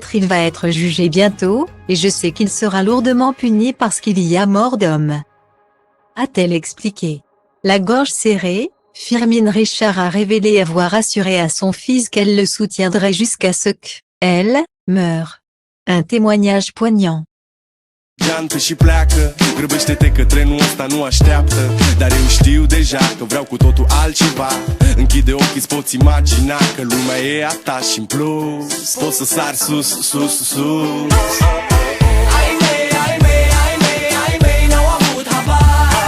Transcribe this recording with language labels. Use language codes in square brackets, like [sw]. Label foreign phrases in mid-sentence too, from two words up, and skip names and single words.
[fr] Il va être jugé bientôt, et je sais qu'il sera lourdement puni parce qu'il y a mort d'homme. A-t-elle expliqué. La gorge serrée, Firmin Richard a révélé avoir assuré à son fils qu'elle le soutiendrait jusqu'à ce qu'elle meure. Un témoignage poignant. [ro] Geantă și pleacă, grăbește-te că trenul ăsta nu așteaptă. Dar eu știu deja că vreau cu totul altceva. Închide ochii, îți poți imagina că lumea e a ta și în plus poți să sari sus, sus, sus. Ai mei, ai mei, ai mei, ai mei n-au avut habar.